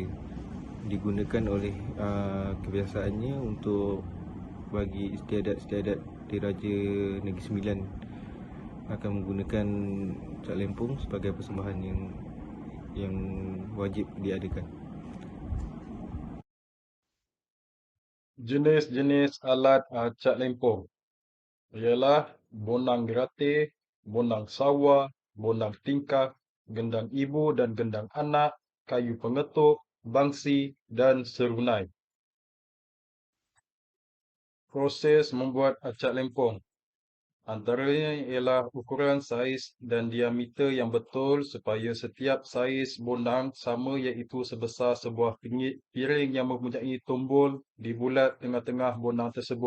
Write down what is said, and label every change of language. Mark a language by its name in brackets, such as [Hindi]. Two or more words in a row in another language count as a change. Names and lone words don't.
[Malay] Digunakan oleh kebiasaannya untuk bagi istiadat diraja Negeri Sembilan akan menggunakan Cak Lempong sebagai persembahan yang wajib diadakan. Jenis-jenis alat Cak Lempong ialah bonang gerate, bonang sawa, bonang tingkah, gendang ibu dan gendang anak, kayu pengetuk, bangsi dan serunai. Proses membuat Cak Lempong antaranya ialah ukuran saiz dan diameter yang betul supaya setiap saiz bonang sama, iaitu sebesar sebuah piring yang mempunyai tombol di bulat tengah-tengah bonang tersebut.